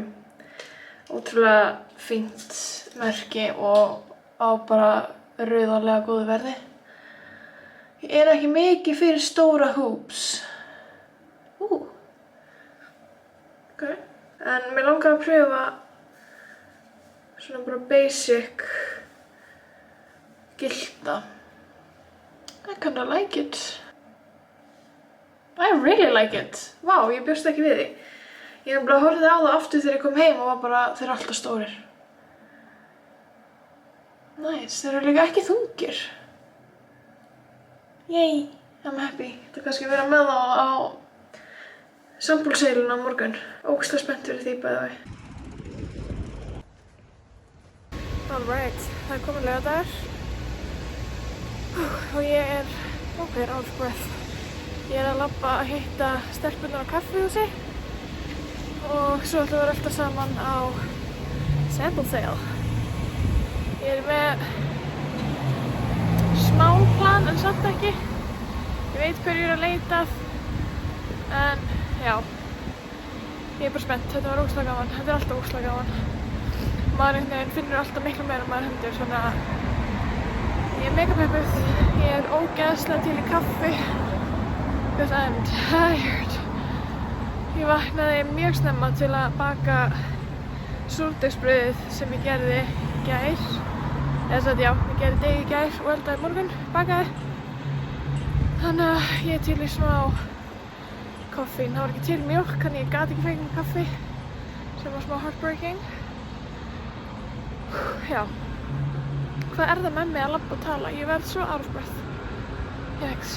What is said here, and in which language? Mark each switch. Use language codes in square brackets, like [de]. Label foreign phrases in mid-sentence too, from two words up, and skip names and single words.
[is] Ótrúlega fínt merki og á bara rauðarlega góðu verði. Ég er ekki mikið fyrir stóra hoops. Okay. En mér langar að pröfa svona bara basic gilda. [en] I kinda like it. I really like it. [is] Vá, ég bjóst ekki við því. Ég bara horfði á það aftur þegar ég kom heim og var bara, þeir eru alltaf stórir. Nice, þeir eru líka ekki þungir. [en] Yay, I'm happy. [is] Þetta kannski að vera með þá á sambúlseilun á morgun. Ógeðslega spennt fyrir því bæði við. Alright, það er komin laugardagur. Og ég er [en] out of breath. [is] Ég er að labba að hitta stelpurnar á kaffihúsi. Og svo ætlum við að rölta saman á [en] sample sale. [is] Ég er með smá plan en samt ekki. Ég veit hverju ég er að leita að. En já, ég er bara spennt. Þetta var ógeðslega gaman. Þetta er alltaf ógeðslega gaman. Maður finnur alltaf miklu meira en maður heldur, svona ég er mega peppuð. Ég er ógeðslega til í kaffi [en] because I'm tired. [is] Ég vaknaði mjög snemma til að baka súrdegsbrauðið sem ég gerði í gær. Eða sagt já, ég gerði degi í gær og eldaði morgun, bakaði. Þannig að ég er til í smá koffín. Það var ekki til mjólk, þannig ég gat ekki fengið kaffi sem var smá heartbreaking. Já. Hvað er það með mig að labba og tala? Ég verð svo [en] out of breath. [is] Jæks.